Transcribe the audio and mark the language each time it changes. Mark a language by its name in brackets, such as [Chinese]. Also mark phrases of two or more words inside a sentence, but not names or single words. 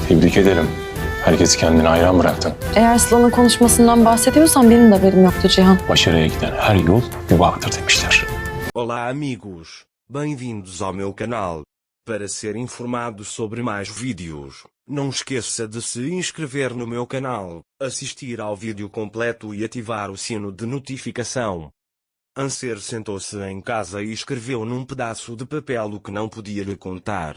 [Turkish] Tebrik ederim. Herkesi kendine hayran bıraktın. Eğer Sıla'nın konuşmasından bahsediyorsan benim de haberim yoktu Cihan. Başarıya giden her yol yuvaktır demişler. [Portuguese] Olá amigos, bem-vindos ao meu canal. Para ser informado sobre mais vídeos, não esqueça de se inscrever no meu canal, assistir ao vídeo completo e ativar o sino de notificação. Anser sentou-se em casa e escreveu num pedaço de papel o que não podia lhe contar.